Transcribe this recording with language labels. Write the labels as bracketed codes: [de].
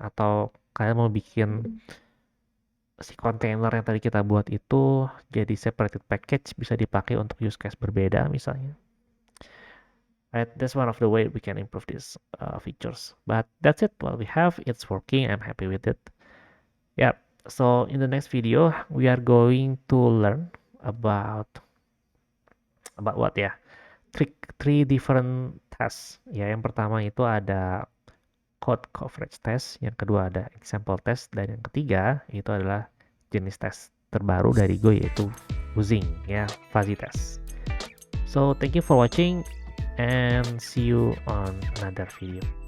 [id] Atau kalian mau bikin si container yang tadi kita buat itu jadi separated package, bisa dipakai untuk use case berbeda misalnya. [en] Right, that's one of the way we can improve these features. But that's it. What we have, it's working. I'm happy with it. Yeah. So in the next video, we are going to learn about what ya? Three different tests. [id] Ya, yang pertama itu ada code coverage test, yang kedua ada example test, dan yang ketiga itu adalah jenis tes terbaru dari Go yaitu fuzzing ya, fuzzy test. [en] So thank you for watching and see you on another video.